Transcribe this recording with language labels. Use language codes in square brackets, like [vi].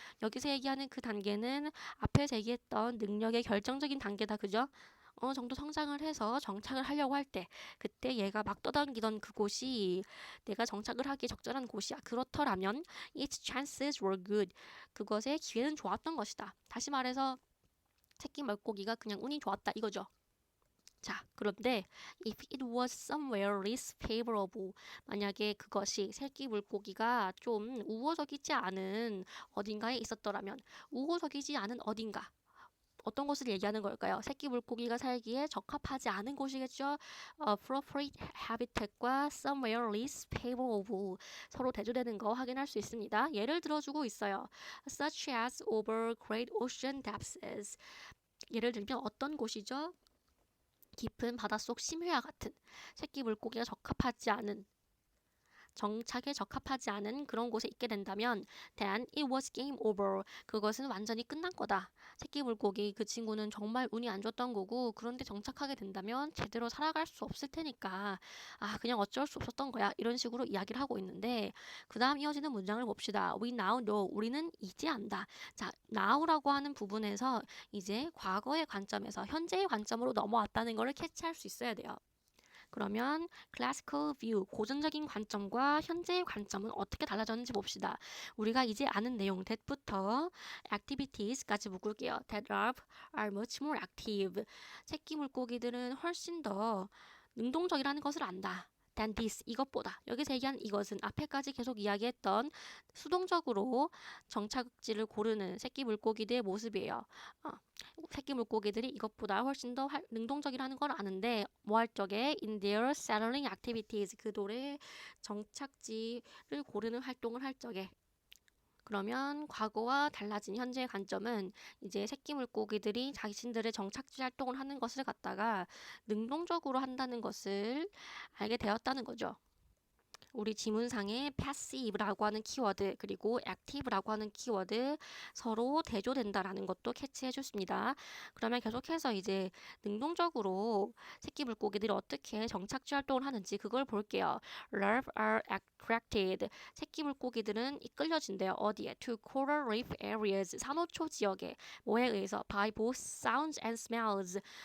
[ko] 여기서 얘기하는 그 단계는 앞에서 얘기했던 능력의 결정적인 단계다, 그죠? 어느 정도 성장을 해서 정착을 하려고 할 때, 그때 얘가 막 떠다니던 그곳이 내가 정착을 하기에 적절한 곳이야. 그렇더라면, [en] its chances were good. [ko] 그것의 기회는 좋았던 것이다. 다시 말해서, 새끼 물고기가 그냥 운이 좋았다 이거죠. 자, 그런데 [en] if it was somewhere less favorable, [ko] 만약에 그것이 새끼 물고기가 좀 우호적이지 않은 어딘가에 있었더라면, 우호적이지 않은 어딘가, 어떤 곳을 얘기하는 걸까요? 새끼 물고기가 살기에 적합하지 않은 곳이겠죠. [en] appropriate habitat [ko] 과 [en] somewhere less favorable [ko] 서로 대조되는 거 확인할 수 있습니다. 예를 들어주고 있어요. [en] such as over great ocean depths. [ko] 예를 들면 어떤 곳이죠? 깊은 바닷속 심해와 같은 새끼 물고기가 적합하지 않은 정착에 적합하지 않은 그런 곳에 있게 된다면 [en] then it was game over. [ko] 그것은 완전히 끝난 거다. 새끼 물고기 그 친구는 정말 운이 안 좋았던 거고 그런데 정착하게 된다면 제대로 살아갈 수 없을 테니까 그냥 어쩔 수 없었던 거야. 이런 식으로 이야기를 하고 있는데 그 다음 이어지는 문장을 봅시다. [en] We now know. [ko] 우리는 이제 안다. 자, now라고 하는 부분에서 이제 과거의 관점에서 현재의 관점으로 넘어왔다는 것을 캐치할 수 있어야 돼요. 그러면 classical view, 고전적인 관점과 현재의 관점은 어떻게 달라졌는지 봅시다. 우리가 이제 아는 내용 that부터 activities까지 묶을게요. [en] that are much more active. [ko] 새끼 물고기들은 훨씬 더 능동적이라는 것을 안다. [en] than this, [ko] 이것보다. 여기서 얘기한 이것은 앞에까지 계속 이야기했던 수동적으로 정착지를 고르는 새끼 물고기들의 모습이에요. 새끼 물고기들이 이것보다 훨씬 더 능동적이라는 걸 아는데 뭐 할 적에 [en] in their settling activities, [ko] 그들의 정착지를 고르는 활동을 할 적에. 그러면 과거와 달라진 현재의 관점은 이제 새끼 물고기들이 자신들의 정착지 활동을 하는 것을 갖다가 능동적으로 한다는 것을 알게 되었다는 거죠. 우리 지문상에 passive라고 하는 키워드 그리고 active라고 하는 키워드 서로 대조된다라는 것도 캐치해 줬습니다. 그러면 계속해서 이제 능동적으로 새끼 물고기들이 어떻게 정착지 활동을 하는지 그걸 볼게요. [en] Larvae are attracted. [ko] 새끼 물고기들은 이끌려진대요. 어디에? [en] To coral reef areas. [ko] 산호초 지역에. 뭐에 의해서? [en] By both sounds and smells.